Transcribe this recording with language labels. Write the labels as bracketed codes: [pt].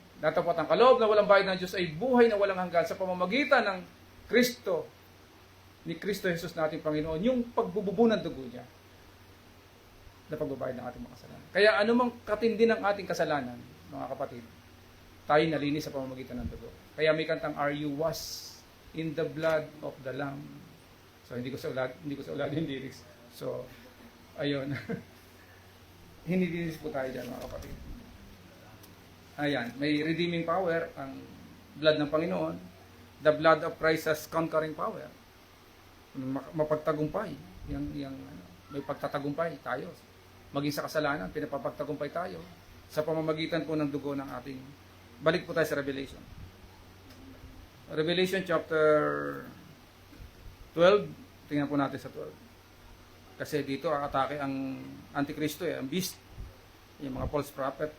[tl] Datapot ang kaloob na walang bayad ng Diyos ay buhay na walang hanggan sa pamamagitan ng Kristo, ni Kristo Jesus na ating Panginoon, yung pagbububo ng dugo niya na pagbabayad ng ating mga kasalanan. Kaya anumang katindi ng ating kasalanan, mga kapatid, tayo nalinis sa pamamagitan ng dugo. Kaya may kantang, [en] are you washed in the blood of the Lamb? [tl] So hindi ko sa ulad yung lyrics. So ayun. Hinilinis po tayo dyan, mga kapatid. Ayan, may redeeming power ang blood ng Panginoon. [en] The blood of Christ has conquering power. [tl] Mapagtagumpay. May pagtatagumpay tayo. Maging sa kasalanan, pinapapagtagumpay tayo sa pamamagitan po ng dugo ng ating. Balik po tayo sa Revelation. Revelation chapter 12. Tingnan po natin sa 12. Kasi dito atake ang Antikristo ang beast, yung mga false prophet.